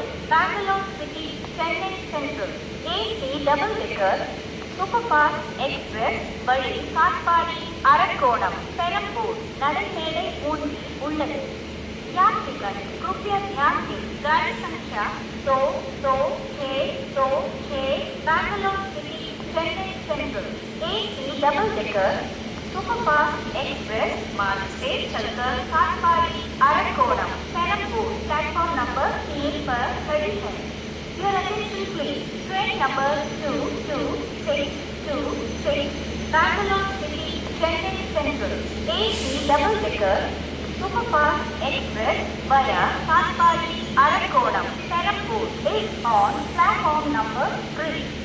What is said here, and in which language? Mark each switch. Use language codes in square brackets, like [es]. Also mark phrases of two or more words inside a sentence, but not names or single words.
[ta] பெங்களூர் சிட்டி சென்னை சென்ட்ரல் ஏசி டபுள் டெக்கர் சூப்பர் ஃபாஸ்ட் எக்ஸ்பிரஸ் வழி காட்பாடி அரக்கோணம் பெரம்பூர் நடைமேடை ஊன்றி உள்ளது. [hi] यात्रिगण कृपया ध्यान दें गाड़ी संख्या 226 बेंगलुरु सिटी चेन्नई सेंट्रल एसी डबल डेकर सुपरफास्ट एक्सप्रेस मार्ग से चलकर काटपाड़ी अरकोणम पेरम्बूर प्लेटफॉर्म नंबर 3 पर खड़ी है. [en] Your attention please. Train number 22626 Bangalore City Chennai Central AC double decker Superfast Express via Katpadi Arakonam Perambur is on platform number 3.